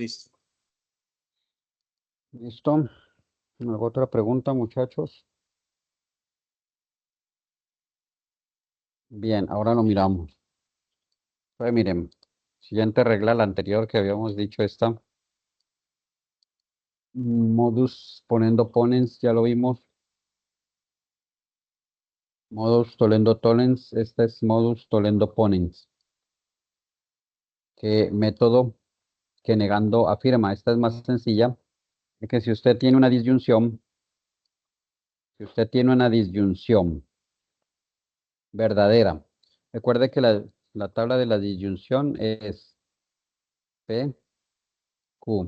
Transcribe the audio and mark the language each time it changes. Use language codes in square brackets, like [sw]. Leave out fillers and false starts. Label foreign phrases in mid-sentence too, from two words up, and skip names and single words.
[es] Listo. ¿Listo? ¿Alguna otra pregunta, muchachos? Bien, ahora lo miramos. Pues miren, siguiente regla, la anterior que habíamos dicho esta. [la] Modus ponendo ponens, [es] ya lo vimos. [la] Modus tolendo tollens, [es] este es [la] modus tolendo ponens. [es] ¿Qué método que negando afirma? Esta es más sencilla Es que si usted tiene una disyunción, verdadera, recuerde que la tabla de la disyunción es P, Q.